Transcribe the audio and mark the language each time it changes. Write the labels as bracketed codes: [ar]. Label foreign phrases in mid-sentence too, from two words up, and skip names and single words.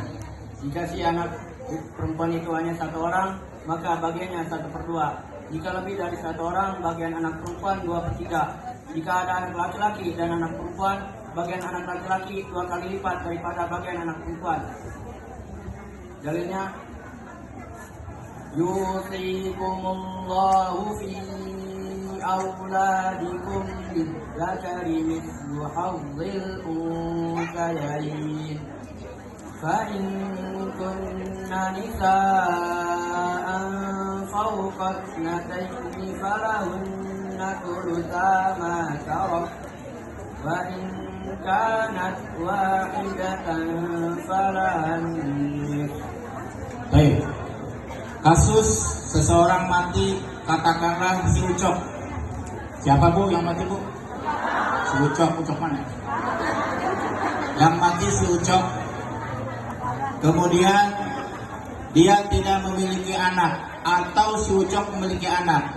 [id] Jika si anak perempuan itu hanya satu orang, maka bagiannya 1/2. Jika lebih dari satu orang, bagian anak perempuan 2/3. Jika ada anak laki-laki dan anak perempuan, bagian anak laki-laki 2 kali lipat daripada bagian anak perempuan. Dalilnya, [ar] يوصيكم الله في أولادكم للذكر مثل حظ الأنثيين. فإن كن نساء فوق 2 فلهن ثلثا ما ترك وإن كانت واحدة فلها النصف. [id] Baik. Kasus seseorang mati, katakanlah si Ucok. Siapa Bu yang mati Bu? Si Ucok. Ucok mana? Yang mati si Ucok. Kemudian dia tidak memiliki anak atau si Ucok memiliki anak.